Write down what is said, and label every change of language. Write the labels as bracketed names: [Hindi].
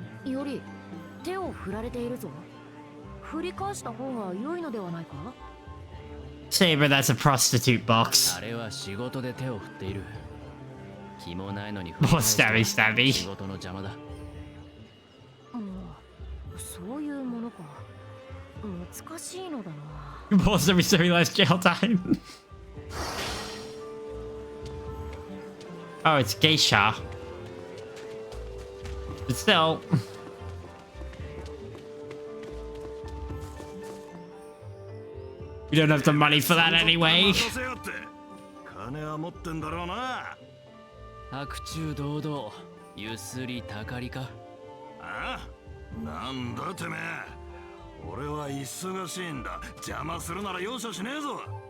[Japanese] より、手を振られているぞ。振り返した方が良いのではないか？ [English] Saber, that's a prostitute box. [Japanese] あれは仕事で手を振っている。気もないのに [English] More stabby stabby. [Japanese] 仕事の邪魔だ。そういうものか。難しいのだな。 [English] More stabby stabby, less jail time. Oh, it's geisha. But still. We don't have the money for that anyway. [Japanese] 金は持ってんだろうな。白昼堂々、ゆすりたかりか。あ？なんだてめえ。俺は忙しいんだ。邪魔するなら容赦しねえぞ。